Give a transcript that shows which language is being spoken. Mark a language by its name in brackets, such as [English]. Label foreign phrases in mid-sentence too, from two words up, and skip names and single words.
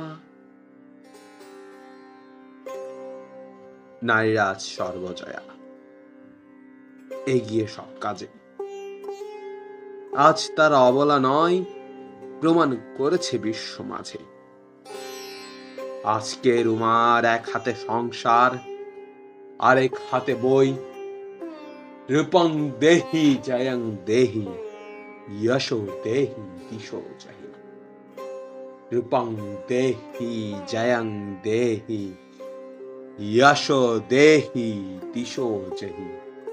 [Bangla] নারীরা আজ সর্বজয়া, এগিয়ে সব কাজে। আজ তারা অবলা নয়, প্রমাণ করেছে বিশ্ব মাঝে। আজকে রুমার এক হাতে সংসার, আরেক হাতে বই। [Sanskrit] রূপং দেহি জয়ং দেহি, যশো দেহি দিশো জহি। রূপং দেহি জয়ং দেহি, যশো দেহি দিশো জহি।